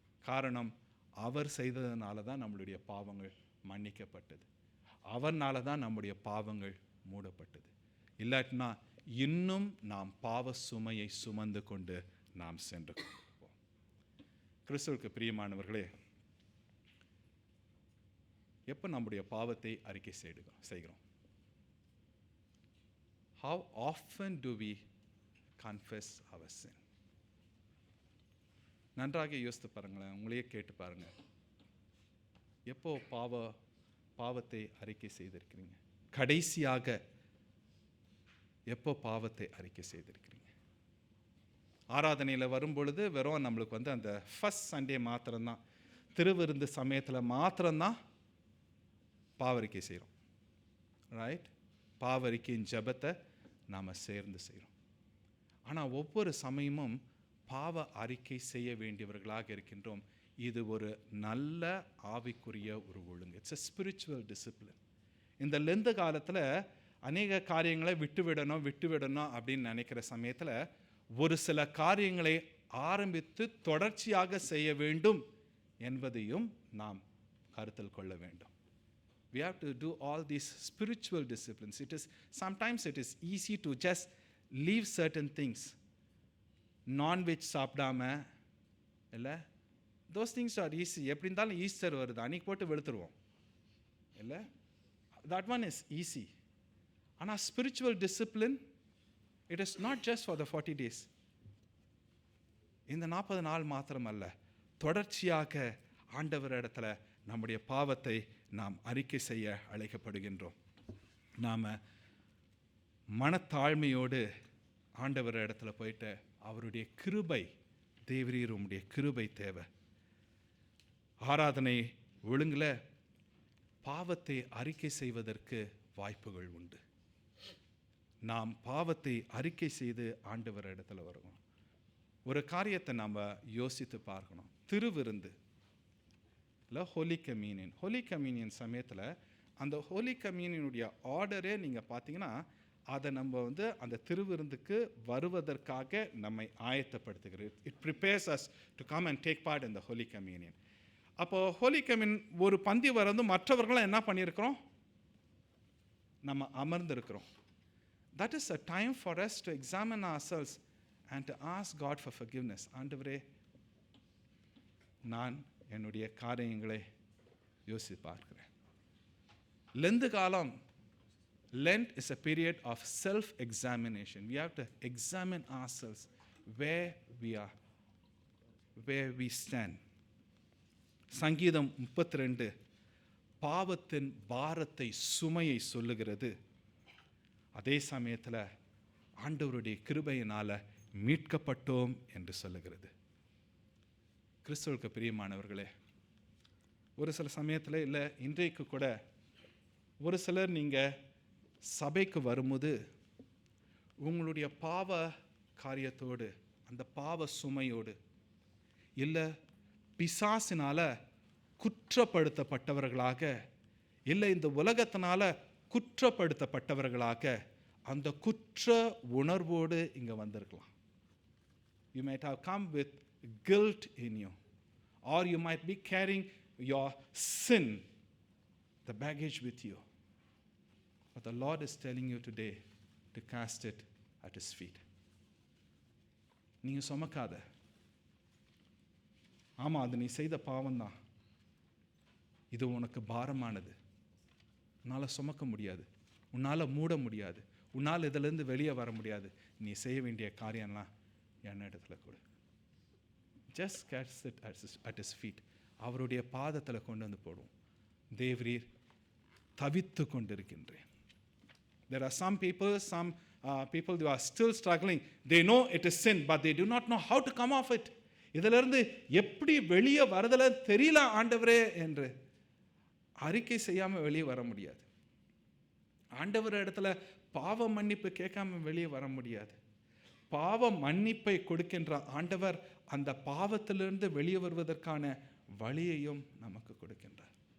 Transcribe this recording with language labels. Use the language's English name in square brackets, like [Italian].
[Tamil] காரணம், அவர் செய்ததுனால தான் நம்மளுடைய பாவங்கள் மன்னிக்கப்பட்டது, அவர்னால தான் நம்முடைய பாவங்கள் மூடப்பட்டது. இல்லாட்டினா இன்னும் நாம் பாவ சுமையை சுமந்து கொண்டு நாம் சென்று கொண்டிருப்போம். கிறிஸ்துவுக்கு பிரியமானவர்களே, எப்போ நம்முடைய பாவத்தை அறிக்கை செய்கிறோம்? [English] How often do we confess our sin? [Tamil] நன்றாக யோசித்து பாருங்களேன், உங்களையே கேட்டு பாருங்க. எப்போ பாவத்தை அறிக்கை செய்திருக்கிறீங்க? கடைசியாக எப்போ பாவத்தை அறிக்கை செய்திருக்கிறீங்க? ஆராதனையில் வரும் பொழுது வெறும் நம்மளுக்கு அந்த ஃபர்ஸ்ட் சண்டே மாத்திரம்தான், திருவிருந்து சமயத்தில் மாத்திரம்தான் பாவறிக்கை செய்கிறோம், ரைட்? பாவறிக்கையின் ஜெபத்தை நாம் சேர்ந்து செய்கிறோம். ஆனால் ஒவ்வொரு சமயமும் பாவ அறிக்கை செய்ய வேண்டியவர்களாக இருக்கின்றோம். இது ஒரு நல்ல ஆவிக்குரிய ஒரு ஒழுங்கு. [English] It's a spiritual discipline. [Tamil] இந்த லெந்த காலத்தில் அநேக காரியங்களை விட்டுவிடணும் அப்படின்னு நினைக்கிற சமயத்தில் ஒரு சில காரியங்களை ஆரம்பித்து தொடர்ச்சியாக செய்ய வேண்டும் என்பதையும் நாம் கருத்தில் கொள்ள வேண்டும். [English] We have to do all these spiritual disciplines. Sometimes it is easy to just leave certain things. Non-veg [Tamil] சாப்பிடாம இல்லை, [English] those things are easy. [Tamil] எப்படி இருந்தாலும் ஈஸ்டர் வருது, அன்னைக்கு போட்டு வெளுத்துருவோம் இல்லை, [English] that one is easy. ஆனால் spiritual discipline, it is not just for the 40 days. [Tamil] இந்த 40 நாள் மாத்திரம் அல்ல, தொடர்ச்சியாக ஆண்டவர் இடத்துல நம்முடைய பாவத்தை நாம் அறிக்கை செய்ய அழைக்கப்படுகின்றோம். நாம் மனத்தாழ்மையோடு ஆண்டவர் இடத்துல போயிட்டு அவருடைய கிருபை, தேவரீர் உம்முடைய கிருபை தேவை. ஆராதனை ஒழுங்கில் பாவத்தை அறிக்கை செய்வதற்கு வாய்ப்புகள் உண்டு. நாம் பாவத்தை அறிக்கை செய்து ஆண்டவர் இடத்துல வருவோம். ஒரு காரியத்தை நாம் யோசித்து பார்க்கணும். திருவிருந்து இல்லை ஹோலி கம்யூனியன். ஹோலி கம்யூனியன் சமயத்தில் அந்த ஹோலி கம்யூனியனுடைய ஆர்டரே நீங்கள் பார்த்தீங்கன்னா அதை நம்ம அந்த திருவிருந்துக்கு வருவதற்காக நம்மை ஆயத்தப்படுத்துகிறது. [English] It prepares us to come and take part in the holy communion. [Tamil] அப்போது ஹோலி கம்யூனியன் ஒரு பந்தி மற்றவர்களும் என்ன பண்ணியிருக்கிறோம்? நம்ம அமர்ந்திருக்கிறோம். [English] That is a time for us to examine ourselves and to ask God for forgiveness. [Tamil] ஆண்டவரே, நான் என்னுடைய காரியங்களை யோசித்து பார்க்கிறேன். லெந்து காலம், [English] Lent is a period of self-examination. We have to examine ourselves where we are, where we stand. [Tamil] சங்கீதம் 32 பாவத்தின் பாரத்தை சுமையை சொல்லுகிறது. அதே சமயத்தில் ஆண்டவருடைய கிருபையினால் மீட்கப்பட்டோம் என்று சொல்லுகிறது. கிறிஸ்துவுக்கு பிரியமானவர்களே, ஒரு சில சமயத்தில் இல்லை இன்றைக்கு கூட ஒரு சிலர் நீங்கள் சபைக்கு வரும்போது உங்களுடைய பாவ காரியத்தோடு அந்த பாவ சுமையோடு இல்லை பிசாசினால் குற்றப்படுத்தப்பட்டவர்களாக இல்லை இந்த உலகத்தினால் குற்றப்படுத்தப்பட்டவர்களாக அந்த குற்ற உணர்வோடு இங்கே வந்திருக்கலாம். [English] You might have come with guilt in you, or you might be carrying your sin, the baggage with you. But the Lord is telling you today to cast it at His feet. [Tamil] நீங்க சுமக்காத. ஆமாம், அது நீ செய்த பாவம்தான். இது உனக்கு பாரமானது. உன்னால் சுமக்க முடியாது, உன்னால் மூட முடியாது, உன்னால் இதிலேருந்து வெளியே வர முடியாது. நீ செய்ய வேண்டிய காரியம்லாம் என்ன இடத்துல கொடு. [English] Just casts it at his feet. [Tamil] அவருடைய பாதத்தில் கொண்டு வந்து போடுவோம். தேவரீர், தவித்து கொண்டிருக்கின்றேன். [English] There are some people who are still struggling. They know it is sin, but they do not know how to come off it. [Tamil] இதிலிருந்து எப்படி வெளியே வரதில் தெரியல ஆண்டவரே என்று அறிக்கை செய்யாமல் வெளியே வர முடியாது. ஆண்டவர் இடத்துல பாவ மன்னிப்பு கேட்காம வெளியே வர முடியாது. பாவ மன்னிப்பை கொடுக்கின்ற ஆண்டவர் அந்த பாவத்திலிருந்து வெளியே வருவதற்கான வழியையும் நமக்கு கொடுக்கின்றார்.